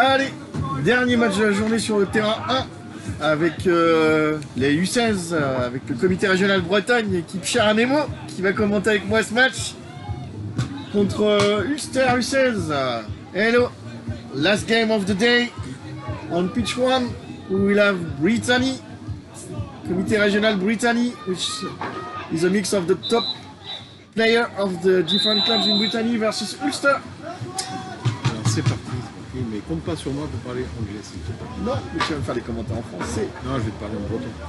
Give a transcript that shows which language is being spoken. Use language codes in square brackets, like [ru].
[fr] Allez, dernier match de la journée sur le terrain 1 avec les U16, avec le comité régional Bretagne, équipe chère à Nemo, qui va commenter avec moi ce match contre Ulster U16. [en] Hello, last game of the day on pitch 1. We will have Brittany, comité régional Brittany, which is a mix of the top player of the different clubs in Brittany versus Ulster. [fr] Alors c'est parti, mais compte pas sur moi pour parler anglais s'il te plaît. Non, mais tu vas me faire les commentaires en français. Non, je vais te parler en breton.